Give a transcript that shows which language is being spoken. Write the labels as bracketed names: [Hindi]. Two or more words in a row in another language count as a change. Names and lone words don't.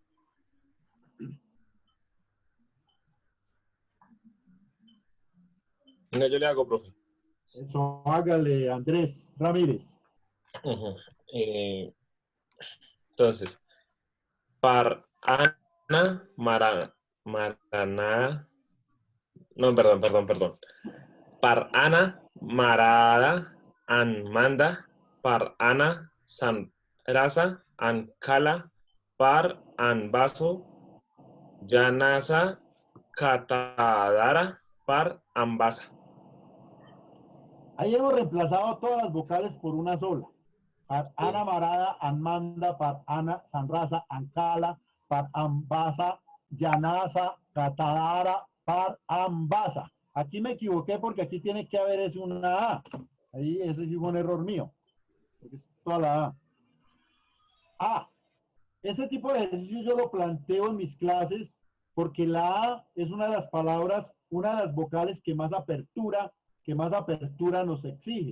[Spanish] No, yo le hago, profe. Eso, hágale, Andrés Ramírez. Ujú. Entonces, par ana marana. No, perdón. Par ana marada an manda. Par ana san rasa an kala. Par an vaso yanasa katadara. Par ambasa. Ahí hemos reemplazado todas las vocales por una sola. Par ana marada, anmanda, par ana sanrasa, ancala, par ambasa, llanasa, catadara, par ambasa. Aquí me equivoqué porque aquí tiene que haber es una A. Ahí ese sí fue un error mío. Porque es toda la A. A. Este tipo de ejercicio yo lo planteo en mis clases porque la A es una de las palabras, una de las vocales que más apertura nos exige.